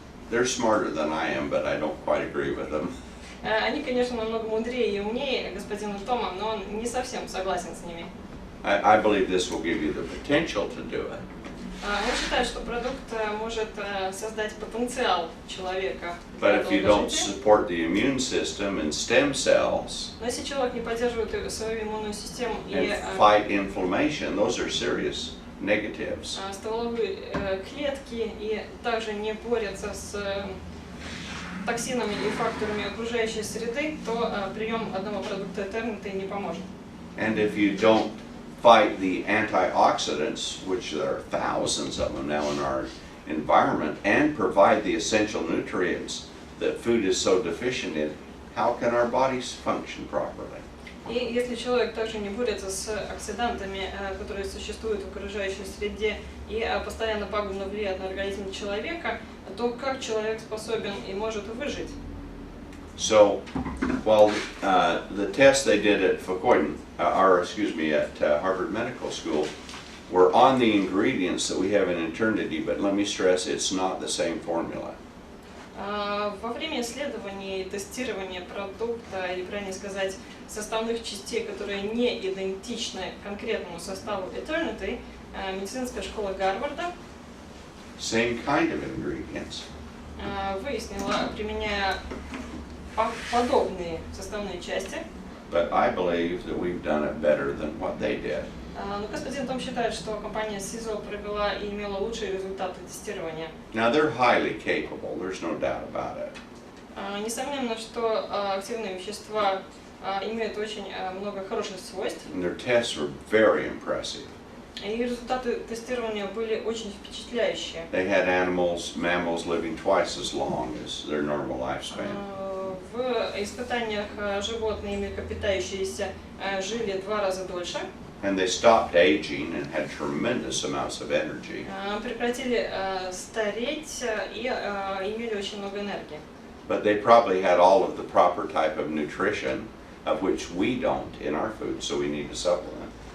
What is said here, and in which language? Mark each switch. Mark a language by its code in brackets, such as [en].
[en] They're smarter than I am, but I don't quite agree with them. [ru] Они, конечно, намного мудрее и умнее господина Тома, но он не совсем согласен с ними. [en] I believe this will give you the potential to do it. [ru] Он считает, что продукт может создать потенциал человека. [en] But if you don't support the immune system and stem cells [ru] Но если человек не поддерживает свою иммунную систему и [en] and fight inflammation, those are serious negatives. [ru] стволовые клетки и также не борются с токсинами и факторами окружающей среды, то прием одного продукта Eternity не поможет. [en] And if you don't fight the antioxidants, which there are thousands of them now in our environment, and provide the essential nutrients that food is so deficient in, how can our bodies function properly? [ru] И если человек также не борется с оксидантами, которые существуют в окружающей среде, и постоянно пагубно влияют на организм человека, то как человек способен и может выжить? [en] So, while the tests they did at at Harvard Medical School were on the ingredients that we have in Eternity, but let me stress, it's not the same formula. [ru] Во время исследований и тестирования продукта, или правильно сказать, составных частей, которые не идентичны конкретному составу Eternity, медицинская школа Гарварда [en] Same kind of ingredients. [ru] Выяснила, применяя подобные составные части. [en] But I believe that we've done it better than what they did. [ru] Но господин Том считает, что компания SISEL провела и имела лучшие результаты тестирования. [en] Now they're highly capable, there's no doubt about it. [ru] Несомненно, что активные вещества имеют очень много хороших свойств. [en] And their tests were very impressive. [ru] И результаты тестирования были очень впечатляющие. [en] They had mammals living twice as long as their normal lifespan. [ru] В испытаниях животные, млекопитающиеся, жили 2 раза дольше. [en] And they stopped aging and had tremendous amounts of energy. [ru] Прекратили стареть и имели очень много энергии. [en] But they probably had all of the proper type of nutrition, of which we don't in our food, so we need to supplement.